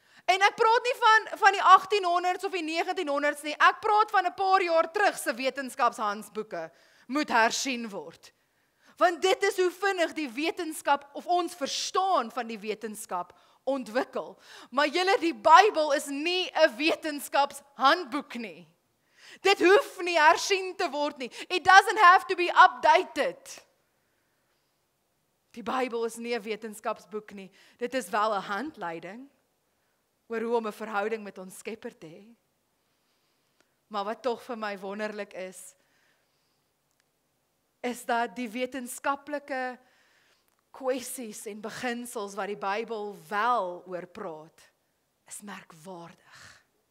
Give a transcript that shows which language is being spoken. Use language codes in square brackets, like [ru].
[af] En ek praat nie van die 1800s of die 1900s nie, ek praat van 'n paar jaar terug se wetenskapshandboeke moet hersien word. Want dit is hoe vinnig die wetenskap of ons verstaan van die wetenskap ontwikkel. Maar julle, die Bybel is nie 'n wetenskapshandboek nie. Dit hoef nie hersien te word nie. [en] It doesn't have to be updated. [af] Die Bybel is nie 'n wetenskapsboek nie. Dit is wel 'n handleiding oor hoe om 'n verhouding met ons Skepper te hê. Maar wat tog vir my wonderlik is dat die wetenskaplike kwessies en beginsels wat die Bybel wel oor praat, is merkwaardig.